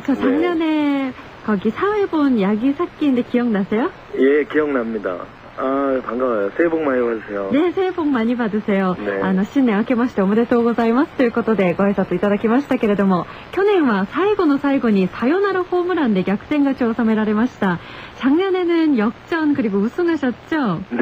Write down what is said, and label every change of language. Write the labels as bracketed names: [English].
[Korean] 저 작년에 거기 사회본 야기 삭기인데 기억나세요? 예, 기억납니다. 아, 반가워요. 새해 복 많이 받으세요. ね、새해 복 많이 받으세요。ね、 [Japanese] 新年明けましておめでとうございますということでご挨拶いただきましたけれども、去年は最後の最後にサヨナラホームランで逆転勝ちを収められました。 [Korean] 작년에는 역전 그리고 우승하셨죠?